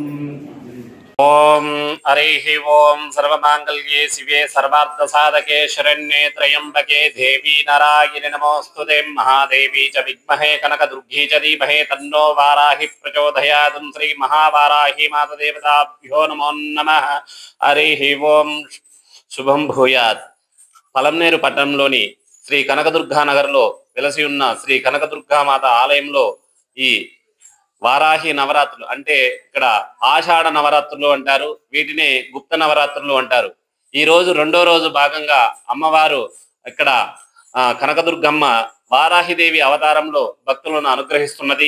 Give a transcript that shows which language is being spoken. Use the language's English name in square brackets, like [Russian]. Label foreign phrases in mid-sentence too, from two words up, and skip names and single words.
[Sanskrit] ओम हरिः ओम सर्वमांगल्ये शिवे सर्वार्थसाधके शरण्ये त्र्यंबके देवी नारायणि नमोस्तुते महादेवी च विद्महे कनकदुर्गे च धीमहि तन्नो वाराहि प्रचोदयात् श्री महावाराहि मातदेवताभ्यो नमो नमः। हरिः ओम शुभं भूयात्। [Telugu] పలంనేరు పట్టణంలోని శ్రీ కనకదుర్గా నగర్లో వెలసి ఉన్న శ్రీ కనకదుర్గా మాత ఆలయంలో ఈ వారాహి నవరాత్రులు అంటే ఇక్కడ ఆషాఢ నవరాత్రులు అంటారు, వీటిని గుప్త నవరాత్రులు అంటారు. ఈ రోజు రెండో రోజు భాగంగా అమ్మవారు ఇక్కడ కనకదుర్గమ్మ వారాహిదేవి అవతారంలో భక్తులను అనుగ్రహిస్తున్నది.